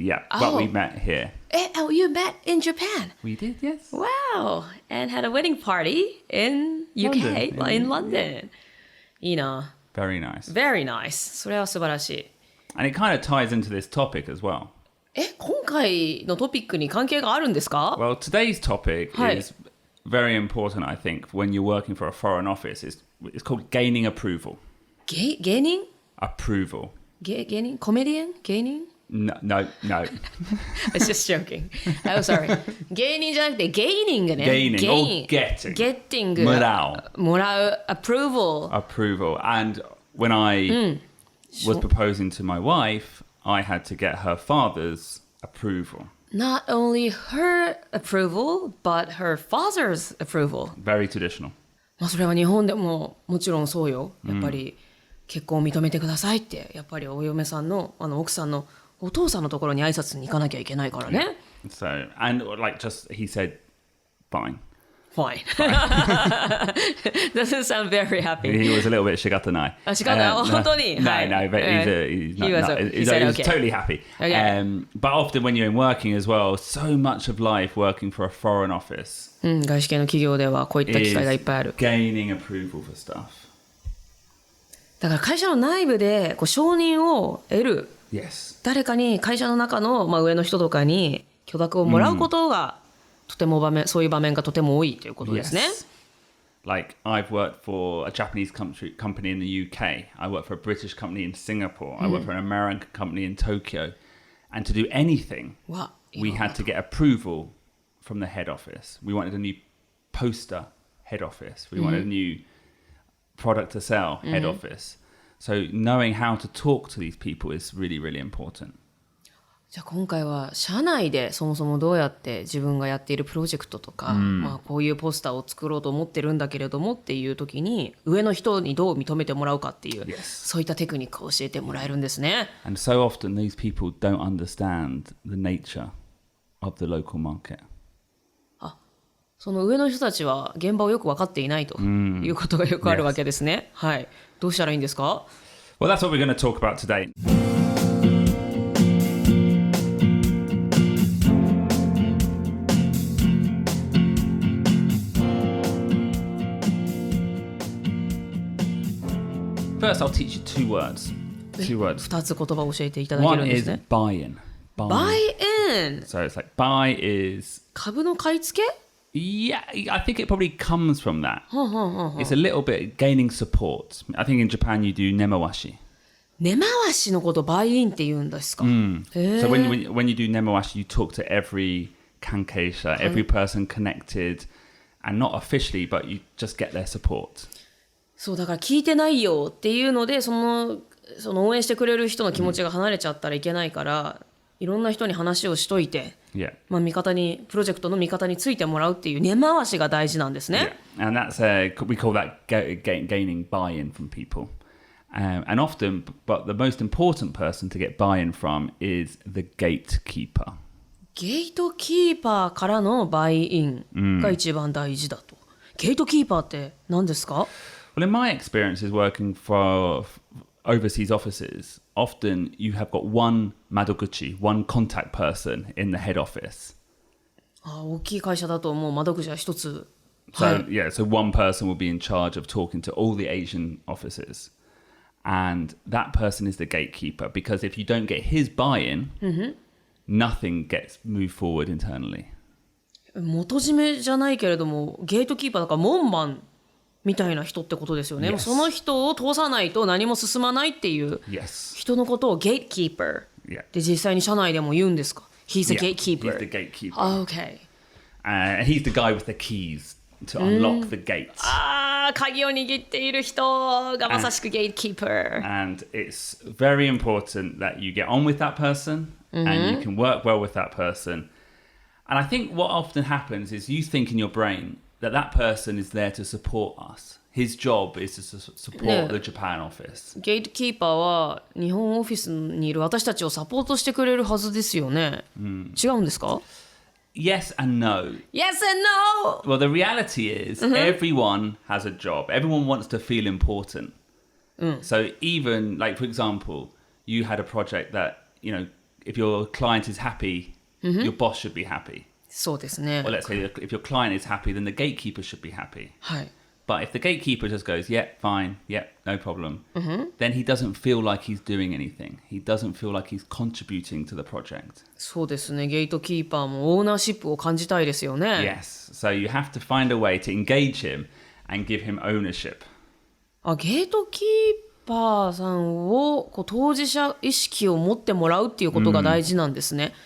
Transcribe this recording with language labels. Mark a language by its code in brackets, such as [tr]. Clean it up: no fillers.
[en] Yeah, but we met here. Oh, you met in Japan? We did, yes. Wow, and had a wedding party in UK, London. in London. [ja] いいな。 [en] Very nice. Very nice. [ja] それは素晴らしい。 [en] And it kind of ties into this topic as well. [ja] 今回のトピックに関係があるんですか？ [en] Well, today's topic is very important, I think, when you're working for a foreign office. It's called gaining approval. [ja] 芸人？ [en] Approval. [ja] 芸人？コメディアン？芸人？ [en] No. It's just joking. Oh, sorry. [ja] 芸人じゃなくてゲイニングね。 [en] Gaining or getting. Getting. [ja] もらう。もらう。 [en] Approval. Approval. And when I was proposing to my wife, I had to get her father's approval. Not only her approval, but her father's approval. Very traditional. [ja] まあそれは日本でももちろんそうよ。やっぱり結婚を認めてくださいって、やっぱりお嫁さんの奥さんのお父さんのところに挨拶に行かなきゃいけないからね。 [en] So, and like just, he said, fine. Fine. Doesn't sound very happy. He was a little bit shigatanai. [ja] 仕方本当に [en] No, but he's totally happy. Okay. But often when you're in working as well, so much of life working for a foreign office [ja] 外資系の企業ではこういった機会がいっぱいある。 [en] gaining approval for stuff. [ja] だから会社の内部で承認を得る。 [en] Yes. [ja] 誰かに会社の中の、上の人とかに許諾をもらうことが、とてもそういう場面がとても多いということですね。 [en] Yes. Like I've worked for a Japanese company in the UK. I worked for a British company in Singapore. I worked for an American company in Tokyo. And to do anything, we had to get approval from the head office. We wanted a new poster head office. We wanted a new product to sell head office. So knowing how to talk to these people is really, really important. [ja] じゃあ今回は社内でそもそもどうやって自分がやっているプロジェクトとか、こういうポスターを作ろうと思ってるんだけれどもっていう時に上の人にどう認めてもらうかっていう、そういったテクニックを教えてもらえるんですね。 [en] And so often these people don't understand the nature of the local market. [ja] その上の人たちは現場をよく分かっていないということがよくあるわけですね。はい。どうしたらいいんですか？ [en] Well, that's what we're going to talk about today. First, I'll teach you two words. [ja] 2つ言葉を教えていただける [en] One [ja] んで [en] is [ja] すね。 [en] buy-in. Buy-in. So it's like buy is... [ja] 株の買い付け？ [en] Yeah, I think it probably comes from that. It's a little bit gaining support. I think in Japan you do nemawashi. [ja] 根回しのことバイインって言うんですか？ [en] So when you do nemawashi, you talk to every kankeisha, every person connected, and not officially, but you just get their support. [ja] そうだから聞いてないよっていうのでその応援してくれる人の気持ちが離れちゃったらいけないから、いろんな人に話をしといて、味方にプロジェクトの味方についてもらうっていう根回しが大事なんですね。 [en] And that's we call that gaining buy-in from people. And often, but the most important person to get buy-in from is the gatekeeper. [ja] ゲートキーパーからのバイインが一番大事だと。ゲートキーパーって何ですか？ [en] Well, in my experience is working for overseas offices, often you have got one madoguchi, one contact person in the head office. [ja] 大きい会社だともう窓口は一つ。 [en] So one person will be in charge of talking to all the Asian offices. And that person is the gatekeeper because if you don't get his buy-in, nothing gets moved forward internally. [ja] 元締めじゃないけれども、ゲートキーパーだから門番みたいな人ってことですよね。その人を通さないと何も進まないっていう人のことをゲートキーパーで実際に社内でも言うんですか？ [en] He's the gatekeeper. He's the gatekeeper. Okay. He's the guy with the keys to unlock the gates. [ja] 鍵を握っている人がまさしくゲートキーパー。 [en] And it's very important that you get on with that person and you can work well with that person. And I think what often happens is you think in your brain that that person is there to support us. His job is to support the Japan office. [ja] ゲートキーパーは日本オフィスにいる私たちをサポートしてくれるはずですよね。違うんですか？ [en] Yes and no. Yes and no! Well, the reality is everyone has a job. Everyone wants to feel important. So even, like, for example, you had a project that, you know, if your client is happy, your boss should be happy. [ja] そうですね。 [en] Or let's say if your client is happy, then the gatekeeper should be happy. [ja] はい。 [en] But if the gatekeeper just goes, yeah, fine, yeah, no problem, then he doesn't feel like he's doing anything. He doesn't feel like he's contributing to the project. [ja] そうですね。ゲートキーパーもオーナーシップを感じたいですよね。 [en] Yes. So you have to find a way to engage him and give him ownership. [ja] ゲートキーパーさんをこう当事者意識を持ってもらうっていうことが大事なんですね。